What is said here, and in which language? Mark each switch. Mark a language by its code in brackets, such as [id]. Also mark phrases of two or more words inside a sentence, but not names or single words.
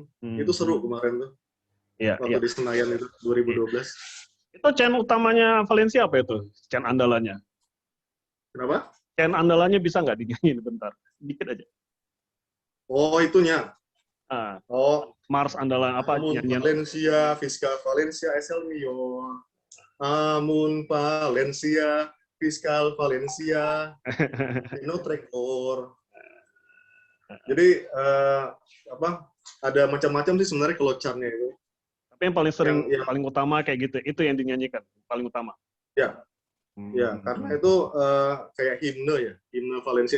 [id] Itu seru kemarin tuh. Waktu di Senayan itu 2012. Itu channel utamanya Valencia apa itu? Channel andalannya? Kenapa? Channel andalannya bisa nggak dinyanyiin bentar? Dikit aja. Oh, itunya. Mars andalan apa? Nyanyian Valencia, Fiscal Valencia, SL Mion. Amun Valencia, Fiscal Valencia, no Trekor. Jadi ada macam-macam sih sebenarnya kalau chartnya itu. Tapi yang paling sering, paling utama kayak gitu, itu yang dinyanyikan paling utama. Ya, karena itu kayak himne Valencia.